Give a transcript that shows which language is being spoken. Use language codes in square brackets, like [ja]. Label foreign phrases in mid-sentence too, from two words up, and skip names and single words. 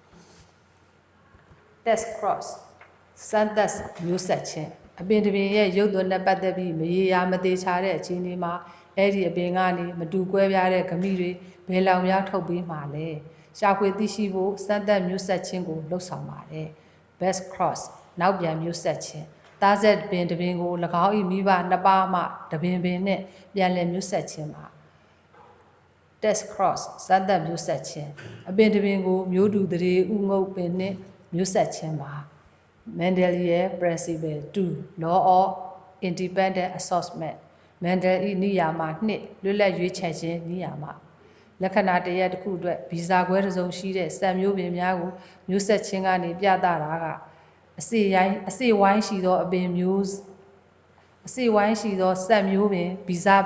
[en] test cross [my] စမ်းသပ်မျိုးဆက်ခြင်းအပင်တစ်ပင်ရဲ့ရုပ်သွင်းနဲ့ပတ်သက်ပြီးမရေရာမသေးချာတဲ့အခြေအနေမှာအဲ့ဒီအပင်ကနေမတူကွဲပြားတဲ့ဂမိတွေဘယ်လောင်များထုတ်ပေးမှာလဲရှာဖွေသိရှိဖို့စမ်းသပ်မျိုးဆက်ခြင်းကိုလှုပ်ဆောင်ပါတယ် [en] best cross [my] နောက်ပြန်မျိုးဆက်ခြင်းသားဆက်ပင်တစ်ပင်ကို၎င်း၏မိဘနှစ်ပါး မှတစ်ပင်နဲ့ပြန်လည်မျိုးဆက်ခြင်းပါ [en] test cross [my] စမ်းသပ်မျိုးဆက်ခြင်းအပင်တစ်ပင်ကိုမျိုးတူတရေဥငုတ်ပင်နှင့်မျိုးဆက်ခြင်းပါ [en] Mendelian principle 2 law of independent [my] assortment Mendel ၏နိယာမ2လွတ်လပ်ရွေးချယ်ခြင်းနိယာမလက္ခဏာတရက်တစ်ခုအတွက်ဗီဇခွဲတစ်စုံရှိတဲ့ဆက်မျိုးပင်များကိုမျိုး ဆက်ခြင်းကနေပြသတာကအစေဝိုင်းရှိသောအပင်မျိုးအစေဝိုင်းရှိသောဆက်မျိုးပင်ဗီဇဘ